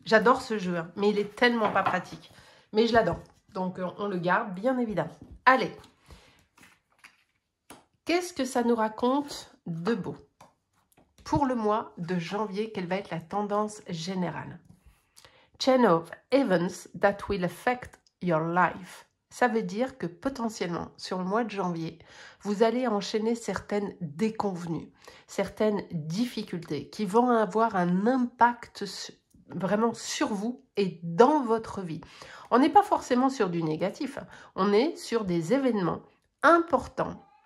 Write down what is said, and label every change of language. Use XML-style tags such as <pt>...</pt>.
<fr>J'adore ce jeu, hein, mais il est tellement pas pratique. Mais je l'adore. Donc, on le garde, bien évidemment. Allez. Qu'est-ce que ça nous raconte de beau? Pour le mois de janvier, quelle va être la tendance générale?</fr> <en>Chain of events that will affect your life.</en> <fr>Ça veut dire que potentiellement, sur le mois de janvier, vous allez enchaîner certaines déconvenues, certaines difficultés qui vont avoir un impact vraiment sur vous et dans votre vie. On n'est pas forcément sur du négatif, hein. On est sur des événements importants.</fr>